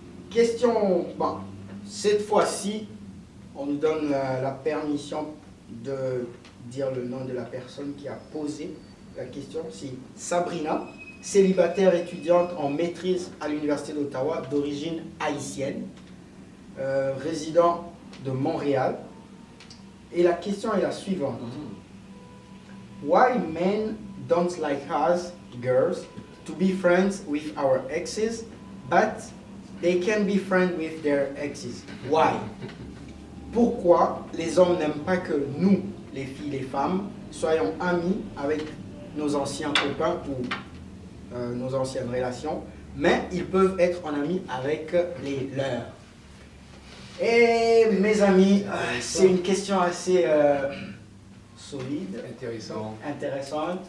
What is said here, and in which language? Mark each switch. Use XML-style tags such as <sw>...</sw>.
<fr>Question, cette fois-ci, on nous donne la permission de dire le nom de la personne qui a posé la question. C'est Sabrina, célibataire étudiante en maîtrise à l'Université d'Ottawa, d'origine haïtienne, résident de Montréal. Et la question est la suivante.</fr> <en>Why men don't like us, girls, to be friends with our exes, but they can be friends with their exes? Why?</en> <fr>Pourquoi les hommes n'aiment pas que nous, les filles, les femmes, soyons amis avec nos anciens copains ou nos anciennes relations, mais ils peuvent être en amis avec les leurs? Et mes amis, c'est une question assez solide, intéressante.</fr>